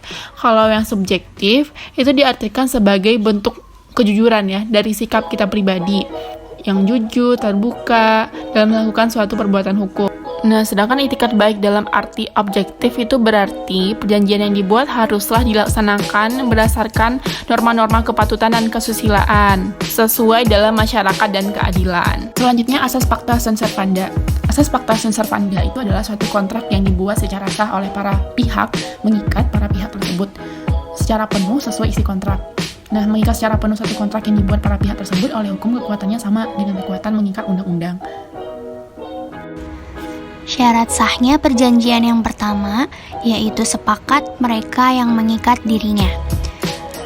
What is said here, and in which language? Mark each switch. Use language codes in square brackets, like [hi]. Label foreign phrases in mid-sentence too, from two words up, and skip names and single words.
[id] Kalau yang subjektif itu diartikan sebagai bentuk kejujuran ya dari sikap kita pribadi yang jujur, terbuka dalam melakukan suatu perbuatan hukum. Nah, sedangkan itikat baik dalam arti objektif itu berarti perjanjian yang dibuat haruslah dilaksanakan berdasarkan norma-norma kepatutan dan kesusilaan sesuai dalam masyarakat dan keadilan. Selanjutnya, asas [la] pacta sunt servanda. [id] Asas [la] pacta sunt servanda [id] itu adalah suatu kontrak yang dibuat secara sah oleh para pihak, mengikat para pihak tersebut secara penuh sesuai isi kontrak. Nah, mengikat secara penuh suatu kontrak yang dibuat para pihak tersebut oleh hukum kekuatannya sama dengan kekuatan mengikat undang-undang. Syarat sahnya perjanjian yang pertama yaitu sepakat mereka yang mengikat dirinya.